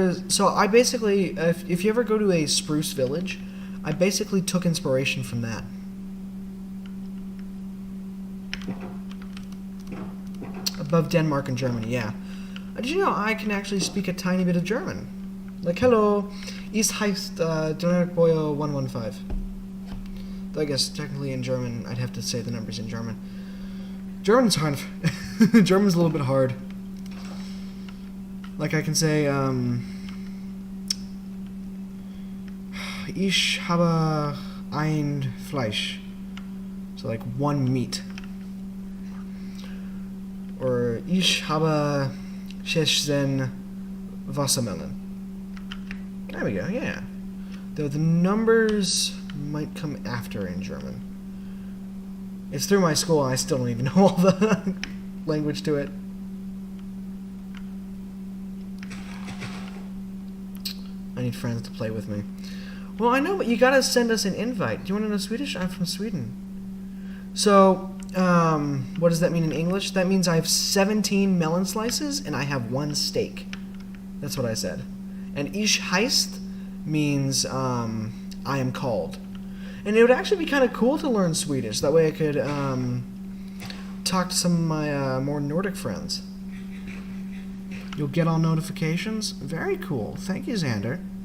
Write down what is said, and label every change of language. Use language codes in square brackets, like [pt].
[en] So I basically, if you ever go to a spruce village, I basically took inspiration from that. Above Denmark and Germany, yeah. Did you know I can actually speak a tiny bit of German? Like, hello, [de] ist heißt Boyo 115. [en] Though I guess technically in German, I'd have to say the numbers in German. German's kind of... German's a little bit hard. Like I can say, [de] Ich habe ein Fleisch. [en] So like one meat. [de] Or Ich habe 16 Wassermelon. [en] There we go, yeah. Though the numbers might come after in German. It's through my school and I still don't even know all the language to it. I need friends to play with me. Well, I know, but you gotta send us an invite. Do you want to know Swedish? I'm from Sweden. So, what does that mean in English? That means I have 17 melon slices and I have 1 steak. That's what I said. And [de] Ich heißt [en] means I am called. And it would actually be kind of cool to learn Swedish. That way I could talk to some of my more Nordic friends. You'll get all notifications? Very cool. Thank you, Xander.